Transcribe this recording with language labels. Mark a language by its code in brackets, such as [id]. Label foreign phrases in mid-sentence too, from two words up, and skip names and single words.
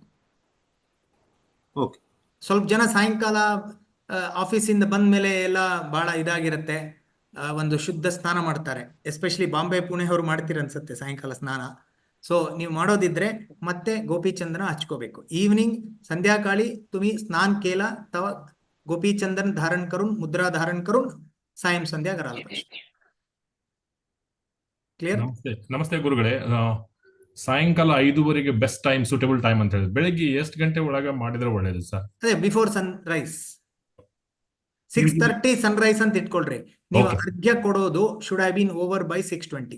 [kn] ಓಕೆ. ಸ್ವಲ್ಪ ಜನ ಸಾಯಂಕಾಲ ಆಫೀಸಿಂದ ಬಂದ ಮೇಲೆ ಎಲ್ಲ ಬಹಳ ಇದಾಗಿರುತ್ತೆ, ಒಂದು ಶುದ್ಧ ಸ್ನಾನ ಮಾಡ್ತಾರೆ. ಎಸ್ಪೆಷಲಿ ಬಾಂಬೆ ಪುಣೆ ಅವ್ರು ಮಾಡ್ತೀರ ಅನ್ಸುತ್ತೆ ಸಾಯಂಕಾಲ ಸ್ನಾನ. ಸೊ ನೀವು ಮಾಡೋದಿದ್ರೆ ಮತ್ತೆ ಗೋಪಿಚಂದ್ರನ ಹಚ್ಕೋಬೇಕು. [mr] ಈವ್ನಿंग संध्याकाळी तुम्ही स्नान केला तेव्हा गोपीचंदन धारण करून, मुद्रा धारण करून सायं संध्या करायला पाहिजे. [kn] ಕ್ಲಿಯರ್? ನಮಸ್ತೆ ಗುರುಗಳೇ. ಸಾಯಂಕಾಲ 5:30ಗೆ [en] best time, suitable time [kn] ಅಂತ ಹೇಳಿದ್ರೆ ಬೆಳಗ್ಗೆ ಎಷ್ಟು ಗಂಟೆ ಒಳಗೆ ಮಾಡಿದ್ರೆ ಒಳ್ಳೇದು ಸರ್? ಅದೇ [en] before sunrise 6:30 sunrise [kn] ಅಂತ ಇಟ್ಕೊಳ್ರಿ. ನೀವು ಅರ್ಘ್ಯ ಕೊಡೋದು [en] should have been over by 6:20.